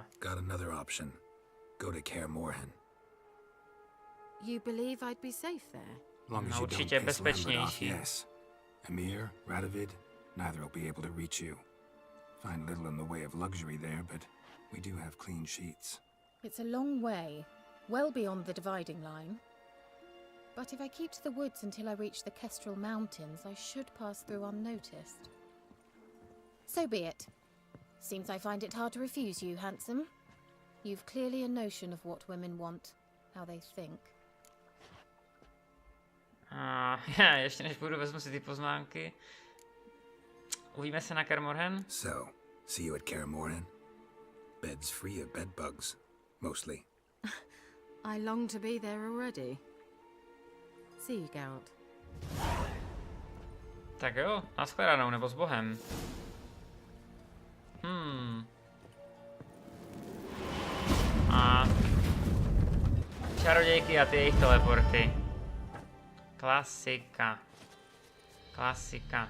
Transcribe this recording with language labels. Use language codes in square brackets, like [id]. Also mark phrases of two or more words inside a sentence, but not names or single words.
[en] Got another option. Go to Kaer Morhen. You believe I'd be safe there? Long as [cs] No, [en] you don't [cs] určitě [en] piss Lambert off, [cs] bezpečnější. [en] yes. Emir, Radovid, neither will be able to reach you. Find little in the way of luxury there, but we do have clean sheets. It's a long way, well beyond the dividing line. But if I keep to the woods until I reach the Kestrel Mountains, I should pass through unnoticed. So be it. Seems I find it hard to refuse you, handsome. You've clearly a notion of what women want, how they think. [cs] Já ještě než půjdu, vezmu si ty poznámky. Uvidíme se na Kaer Morhen. [en] So, see you at Kaer Morhen? Beds free of bed bugs, mostly. I long to be there already. See you, Geralt. [cs] Tak jo, nashledanou, nebo s Bohem. A čarodějky a ty jejich teleporty. Klasika. Klasika.